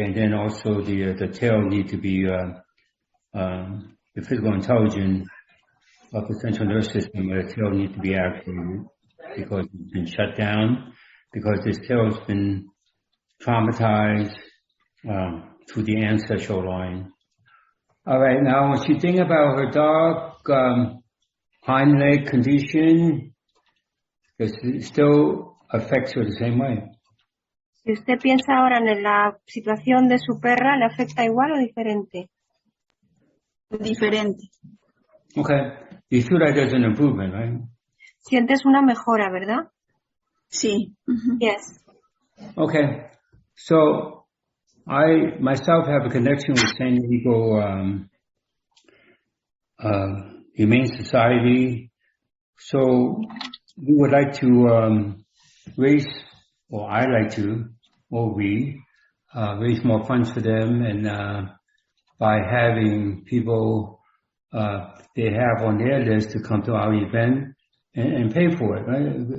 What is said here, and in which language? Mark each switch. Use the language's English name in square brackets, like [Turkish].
[English] And then also the tail need to be the physical intelligence of the central nervous system, the tail needs to be activated because it's been shut down, because this tail has been traumatized through the ancestral line. All right, now when she think about her dog hind leg condition, it still affects her the same way. [Spanish] Si usted piensa ahora en la situación de su perra, ¿le afecta igual o diferente? Diferente. [English] Okay. You feel like there's an improvement, right? [Spanish] Sientes una mejora, ¿verdad? Sí. Mm-hmm. [English] Yes. Okay. So I myself have a connection with San Diego Humane Society. So we would like to raise, or I like to, or we raise more funds for them, and by having people they have on their list to come to our event and pay for it, right?